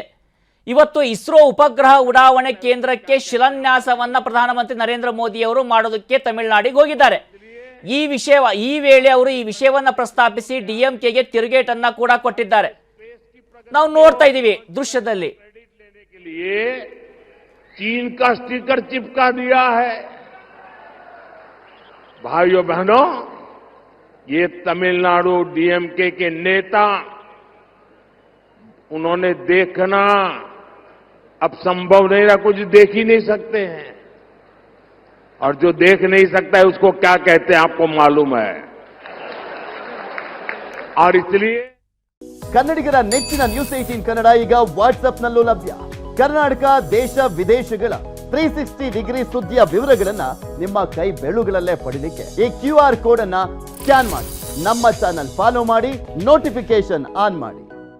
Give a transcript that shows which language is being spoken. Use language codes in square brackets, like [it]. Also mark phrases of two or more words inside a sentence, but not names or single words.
[kn] ಇವತ್ತು ಇಸ್ರೋ ಉಪಗ್ರಹ ಉಡಾವಣೆ ಕೇಂದ್ರಕ್ಕೆ ಶಿಲಾನ್ಯಾಸವನ್ನ ಪ್ರಧಾನಮಂತ್ರಿ ನರೇಂದ್ರ ಮೋದಿ ಅವರು ಮಾಡೋದಕ್ಕೆ ತಮಿಳುನಾಡಿಗೆ ಹೋಗಿದ್ದಾರೆ. ಈ ವೇಳೆ ಅವರು ಈ ವಿಷಯವನ್ನ ಪ್ರಸ್ತಾಪಿಸಿ DMKಗೆ ತಿರುಗೇಟನ್ನ ಕೂಡ ಕೊಟ್ಟಿದ್ದಾರೆ. ನಾವು ನೋಡ್ತಾ ಇದ್ದೀವಿ ದೃಶ್ಯದಲ್ಲಿ. [hi] चीन का स्टिकर चिपका दिया है। भाइयों बहनों, ये तमिलनाडु DMK के नेता, उन्होंने देखना अब संभव नहीं रहा, कुछ देख ही नहीं सकते हैं, और जो देख नहीं सकता है उसको क्या कहते हैं आपको मालूम है। और इसलिए [kn] ಕನ್ನಡಿಗರ ನೆಚ್ಚಿನ ನ್ಯೂಸ್ 18 ಕನ್ನಡ ಈಗ ವಾಟ್ಸ್ಆಪ್ನಲ್ಲೂ ಲಭ್ಯ. ಕರ್ನಾಟಕ, ದೇಶ ವಿದೇಶಗಳ 360 ಡಿಗ್ರಿ ಸುದ್ದಿಯ ವಿವರಗಳನ್ನ ನಿಮ್ಮ ಕೈ ಬೆರಳುಗಳಲ್ಲೇ ಪಡಿಲಿಕ್ಕೆ ಈ QR ಕೋಡ್ ಅನ್ನ ಸ್ಕ್ಯಾನ್ ಮಾಡಿ ನಮ್ಮ ಚಾನಲ್ ಫಾಲೋ ಮಾಡಿ, ನೋಟಿಫಿಕೇಶನ್ ಆನ್ ಮಾಡಿ.